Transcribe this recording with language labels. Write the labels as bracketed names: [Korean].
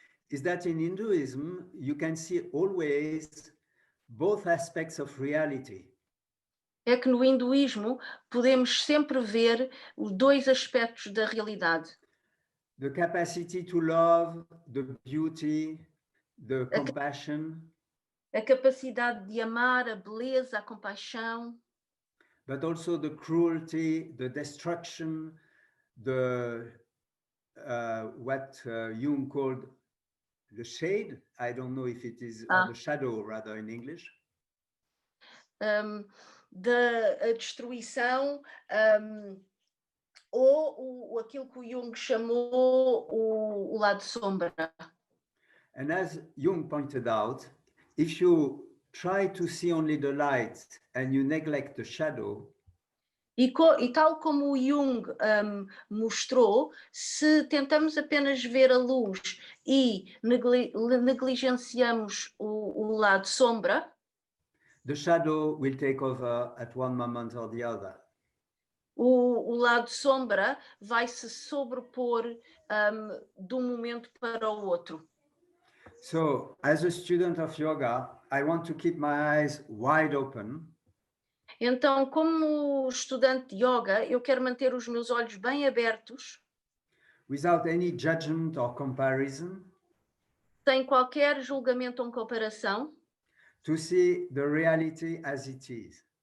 [English] is that in Hinduism you can see always both aspects of reality. [Portuguese] é que no hinduísmo podemos sempre ver os dois aspectos da realidade. [English] The capacity to love, the beauty, the compassion, [Portuguese] A capacidade de amar, a beleza, a compaixão, [English] but also the cruelty, the destruction, the what Jung called the shade. I don't know if it is or the shadow rather in English. [Portuguese] Da destruição, ou aquilo que o Jung chamou o lado sombra. [English] And as Jung pointed out, if you try to see only the light and you neglect the shadow, [Portuguese] E tal como o Jung mostrou, se tentamos apenas ver a luz e negligenciamos o lado sombra, [English] the shadow will take over at one moment or the other. [Portuguese] o lado sombra vai se sobrepor de um momento para o outro. [English] So, as a student of yoga, I want to keep my eyes wide open. [Portuguese] Então, como estudante de yoga, eu quero manter os meus olhos bem abertos, [English] without any judgment or comparison, [Portuguese] sem qualquer julgamento ou comparação, [English] to see the reality as it is.